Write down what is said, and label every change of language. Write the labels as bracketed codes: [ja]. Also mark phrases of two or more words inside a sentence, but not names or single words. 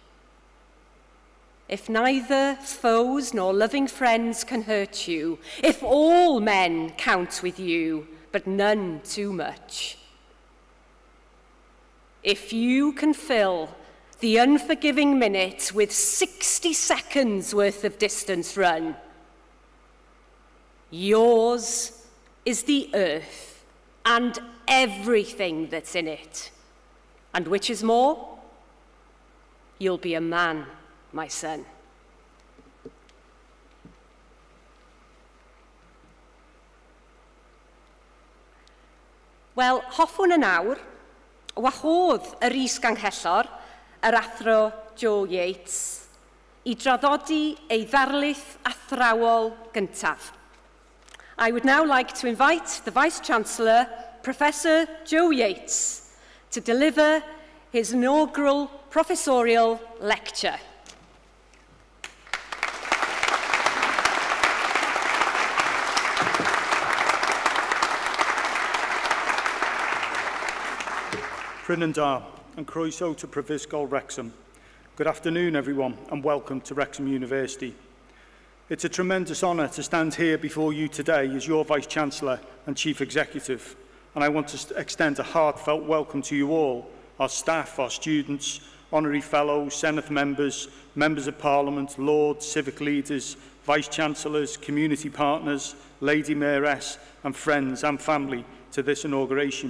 [en] if neither foes nor loving friends can hurt you, if all men count with you, but none too much, if you can fill the unforgiving minute with 60 seconds worth of distance run, yours is the earth and everything that's in it. And which is more, you'll be a man, my son. [cy] Wel, hoffwn yn awr, wahodd yr Is-Ganghellor, yr Athro Yates, I draddodi ei ddarlith athrawol gyntaf. [en] I would now like to invite the Vice-Chancellor, Professor Joe Yates, to deliver his inaugural professorial lecture. [cy] Bryn yn da, and croeso to Prifysgol Wrecsam. [en] Good afternoon, everyone, and welcome to Wrexham University. It's a tremendous honour to stand here before you today as your Vice-Chancellor and Chief Executive, and I want to extend a heartfelt welcome to you all, our staff, our students, honorary fellows, Senate members, members of Parliament, lords, civic leaders, Vice-Chancellors, community partners, Lady Mayoress, and friends and family to this inauguration.